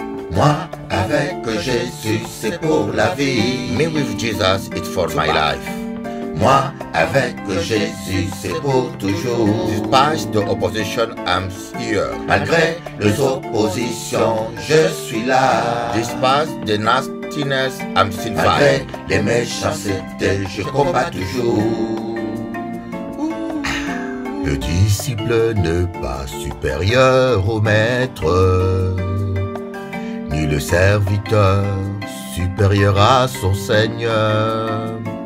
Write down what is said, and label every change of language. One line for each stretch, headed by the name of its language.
French: Moi, avec Jésus, c'est pour la vie.
English: Me with Jesus, it's for my life.
French: Moi, avec Jésus, c'est pour toujours.
English: Despite the opposition, I'm here.
French: Malgré les oppositions, je suis là.
English: Despite the nastiness, I'm still fighting.
French: Malgré les méchancetés, je combats toujours. Le disciple n'est pas supérieur au maître, ni le serviteur supérieur à son Seigneur.